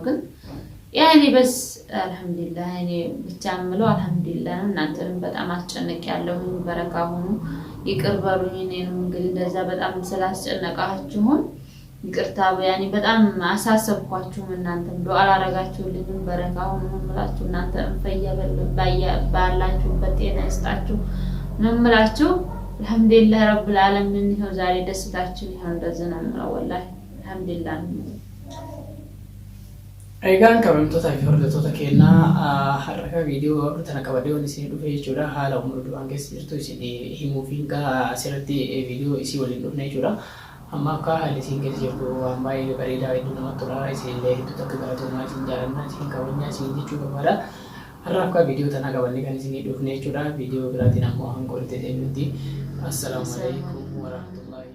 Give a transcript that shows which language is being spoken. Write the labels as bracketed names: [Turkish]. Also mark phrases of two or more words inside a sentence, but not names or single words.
[Amharic] ግን ያኔ በስ አልሐምዱሊላህ እኔ ብቻ ምለው አልሐምዱሊላህ እናንተንም በጣም አስጨነቅ ያለው በረካ ሆኑ ይቅር በሉኝ እኔንም እንግዲህ እንደዛ በጣም ስላስጨነቃችሁ ይቅርታ ያኔ በጣም አሳሰብኳችሁ እናንተም ዱዓ አላረጋችሁልኝም በረካ ሆኑ ምላችሁ እናንተም ፈያበል ባላችሁበት ጤና ይስጣችሁ ነምላችሁ [Arabic] الحمد لله رب العالمين [Amharic] ይሄው ዛሬ ደስታችን ይሄው እንደዚህ ነው [Arabic] والله الحمد لله [Oromo] Egaan kabajamtoota fi hordoftoota keenyaa har'a viidiyoo tana qabadee waan isin dhufe jechuudha haala umrii duraan keessa jirtu isin himuufiin gaa asirratti viidiyoo isii waliin dhufne jechuudha amma akka haalli isin keessa jirtu waan baay'ee bareedaa hedduu namatti tola isinillee hedduu akka galatoomaa isin jaalannaa isin kabajnaa isin jechuu barbaada har'a akka viidiyoo tana qabannee kan isin dhufne jechuudha viidiyoo biraatiin ammoo hanga walitti deebinutti [Arabic] السلام عليكم ورحمة الله